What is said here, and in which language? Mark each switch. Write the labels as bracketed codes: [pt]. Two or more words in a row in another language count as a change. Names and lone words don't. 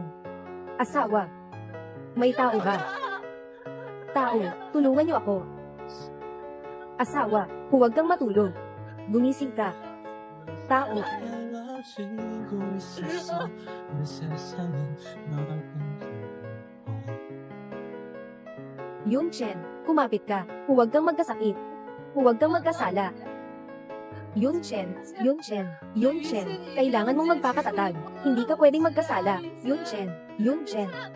[tl] Asawa, may tao ba? Tao, tulungan niyo ako. Asawa, huwag kang matulog. Gumising ka. Tao. [ko] 흩어지고 있었어 내 세상은 너랑 [tl] Yun Chen, kumapit ka. Huwag kang magkasakit. Huwag kang magkasala. Yun Chen, Yun Chen, Yun Chen, kailangan mong magpakatatag. Hindi ka pwedeng magkasala. Yun Chen, Yun Chen.